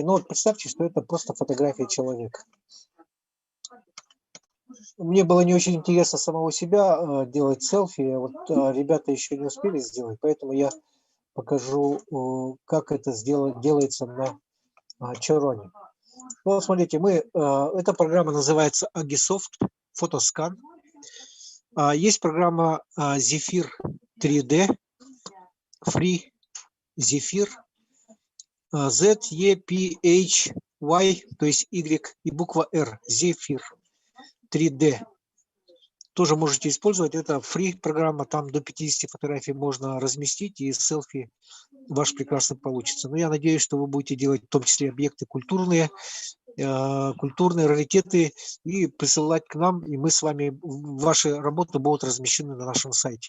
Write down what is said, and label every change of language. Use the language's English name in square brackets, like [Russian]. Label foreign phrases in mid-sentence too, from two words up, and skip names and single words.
[Russian] Ну, вот представьте, что это просто фотография человека. Мне было не очень интересно самого себя делать селфи. Вот ребята еще не успели сделать, поэтому я покажу, как это делается на чороне. Ну, смотрите, эта программа называется Agisoft Photoscan. Есть программа Zephyr 3D, Free Zephyr, Z-E-P-H-Y, то есть Y и буква R, Zephyr 3D. Тоже можете использовать. Это free программа, там до 50 фотографий можно разместить, и селфи ваш прекрасно получится. Но я надеюсь, что вы будете делать в том числе объекты культурные раритеты и присылать к нам, и мы с вами, ваши работы будут размещены на нашем сайте.